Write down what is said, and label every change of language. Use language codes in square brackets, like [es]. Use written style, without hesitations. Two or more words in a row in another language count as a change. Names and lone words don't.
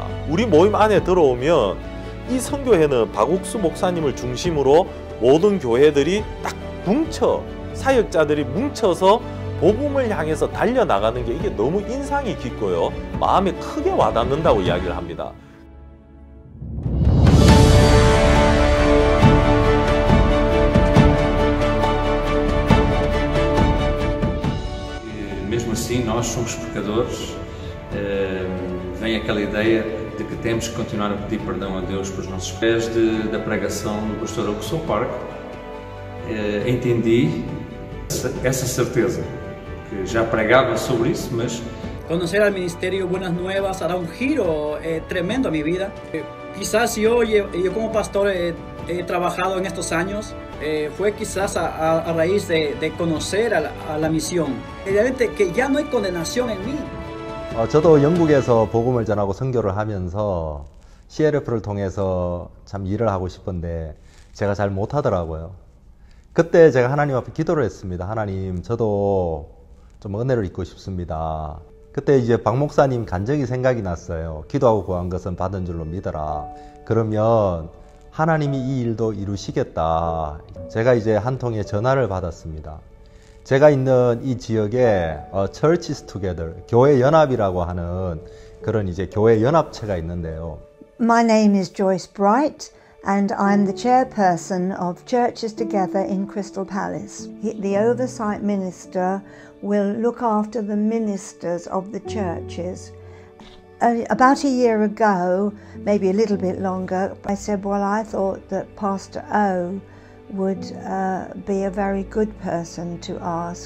[ko] 우리 모임 안에 들어오면 이 선교회는 박옥수 목사님을 중심으로 모든 교회들이 딱 사역자들이 뭉쳐서 복음을 향해서 달려나가는 게 이게 너무 인상이 깊고요. 마음에 크게 와닿는다고 이야기를 합니다. [pt] Mesmo assim, nós somos pecadores. Vem aquela ideia de que temos que continuar a pedir perdão a Deus pelos nossos pés. Da pregação do pastor Augusto Park, entendi essa certeza, que já pregava sobre isso, mas [es] conocer al Ministerio Buenas Nuevas hará un giro tremendo a mi vida. Quizás yo como pastor he trabajado en estos años, fue quizás a raíz de conocer a la misión. Realmente que ya no hay condenación en mí. [ko] 저도 영국에서 복음을 전하고 선교를 하면서 CLF를 통해서 참 일을 하고 싶은데 제가 잘 못하더라고요. 그때 제가 하나님 앞에 기도를 했습니다. 하나님, 저도 좀 은혜를 입고 싶습니다. 그때 이제 박 목사님 간증이 생각이 났어요. 기도하고 구한 것은 받은 줄로 믿어라. 그러면 하나님이 이 일도 이루시겠다. 제가 이제 한 통의 전화를 받았습니다. 제가 있는 이 지역에 Churches Together, 교회 연합이라고 하는 그런 이제 교회 연합체가 있는데요. [en] My name is Joyce Bright and I'm the chairperson of Churches Together in Crystal Palace. The oversight minister will look after the ministers of the churches. About a year ago, maybe a little bit longer, I said, well, I thought that Pastor O would be a very good person to ask.